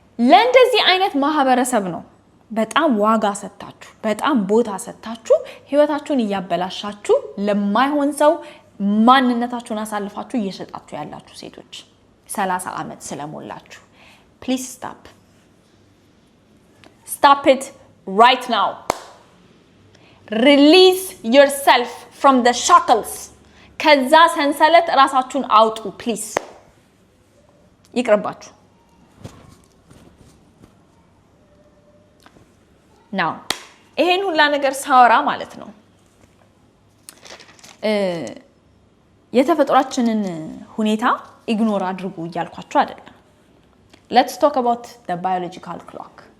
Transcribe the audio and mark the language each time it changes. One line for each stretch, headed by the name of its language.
Amharic: ለእንደዚህ አይነት ማህበረሰብ ነው በጣም ዋጋ ሰጣችሁ፣ በጣም ቦታ ሰጣችሁ ህይወታችሁን እያበላሻችሁ ለማይሆን ሰው ማንነታችሁን አሳልፋችሁ እየሸጣችሁ ያላችሁ ሴቶች 30 ዓመት ስለሞላችሁ ፕሊዝ
English: stop it right now. Release yourself from the shackles.
Amharic: ከዛ ሰንሰለት ራሳችሁን አውጡ ፕሊዝ። ይቅርባችሁ። ናው ይሄን ሁላ ነገር ሳወራ ማለት ነው የተፈጥሯችንን ሁኔታ ኢግኖር አድርጉ እያልኳችሁ አይደለም።
English: let's talk about the biological clock.